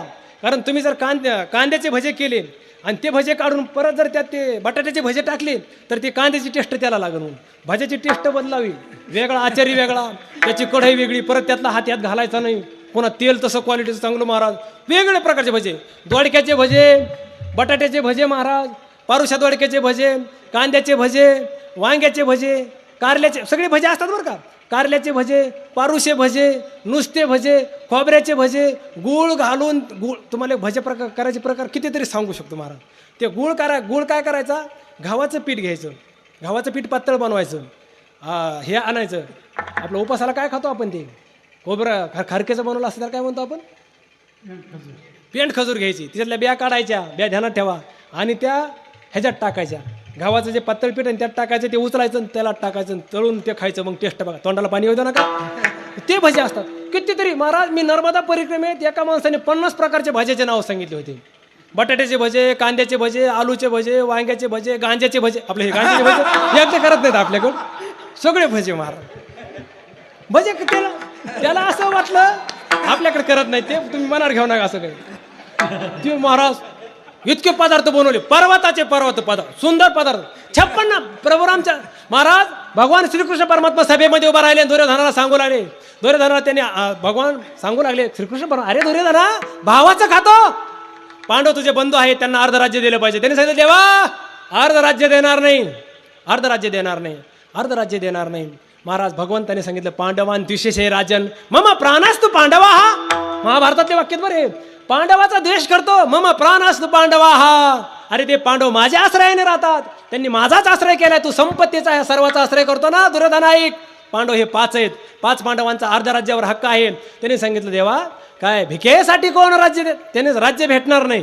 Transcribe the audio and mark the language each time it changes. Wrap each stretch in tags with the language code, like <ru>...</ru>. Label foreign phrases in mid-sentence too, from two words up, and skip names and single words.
<mr>कारण तुम्ही जर कांद्याचे भजे केले आणि ते भजे काढून परत जर त्यात ते बटाट्याचे भजे टाकले तर ते कांद्याची टेस्ट त्याला लागेल. म्हणून भाज्याची टेस्ट बदलावी, वेगळा आचारी वेगळा, त्याची कढई वेगळी, परत त्यातला हात यात घालायचा नाही. पुन्हा तेल तसं क्वालिटीचं चांगलं महाराज. वेगवेगळ्या प्रकारचे भजे, दोडक्याचे भजे, बटाट्याचे भजे महाराज, पारुशा दोडक्याचे भजे, कांद्याचे भजे, वांग्याचे भजे, कारल्याचे सगळे भजे असतात बरं का. कारल्याचे भजे, पारुशे भजे, नुसते भजे, खोबऱ्याचे भजे, गूळ घालून तुम्हाला भजे करायचे प्रकार कितीतरी सांगू शकतो महाराज. ते गूळ काय करायचा, गव्हाचं पीठ घ्यायचं, गव्हाचं पीठ पातळ बनवायचं, हे आणायचं. आपलं उपासाला काय खातो आपण ते खोबरं खारकेचं बनवलं असं त्याला काय म्हणतो आपण, पेंट खजूर घ्यायची, त्याच्यातल्या बिया काढायच्या, बिया ध्यानात ठेवा आणि त्या ह्याच्यात टाकायच्या. गव्हाचं जे पातळ पीठ आहे त्यात टाकायचं, ते उचलायचं त्याला टाकायचं, तळून ते खायचं. मग टेस्ट बघा, तोंडाला पाणी येऊ नका. ते भजे असतात कितीतरी महाराज. मी नर्मदा परिक्रमेत एका माणसाने 50 प्रकारचे भाज्याचे नाव सांगितले होते. बटाट्याचे भजे, कांद्याचे भजे, आलूचे भजे, वांग्याचे भजे, गांज्याचे भजे. आपले हे गांज्याचे भजे याचे करत नाहीत आपल्याकडं, सगळे भजे महाराज. भजे त्याला असं वाटलं आपल्याकडे करत नाही, ते तुम्ही मनावर घेऊ नका असं काही. ते महाराज इतके पदार्थ बनवले, पर्वताचे पर्वत पदार्थ, सुंदर पदार्थ, 56 प्रभुरामच्या महाराज भगवान श्रीकृष्ण परमात्मा सभेमध्ये उभा राहिले, दुर्योधनाला सांगू लागले. दुर्योधनाला त्यांनी भगवान सांगू लागले, श्रीकृष्ण परमात्मा, अरे दुर्योधना, भावाचं खातो, पांडव तुझे बंधू आहेत, त्यांना अर्ध राज्य दिलं पाहिजे. त्यांनी सांगितलं, देवा अर्ध राज्य देणार नाही, अर्ध राज्य देणार नाही, अर्ध राज्य देणार नाही. महाराज भगवंताने सांगितलं,</mr> <sa>पांडवान द्विशेषे राजन मम प्राणास्तु पांडवा.</sa> <mr>हा महाभारतातले वाक्यात बरे, पांडवाचा द्वेष करतो,</mr> <sa>मम प्राणास्तु पांडवा.</sa> <mr>हा अरे ते पांडव माझ्या आश्रयाने राहतात, त्यांनी माझाच आश्रय केलाय, तू संपत्तीचा सर्वाचा आश्रय करतो ना दुर्योधन. ऐक, पांडव हे 5 आहेत, 5 पांडवांचा अर्ध राज्यावर हक्क आहे. त्यांनी सांगितलं, देवा काय भिकेसाठी कोण राज्य देत, त्याने राज्य भेटणार नाही.</mr>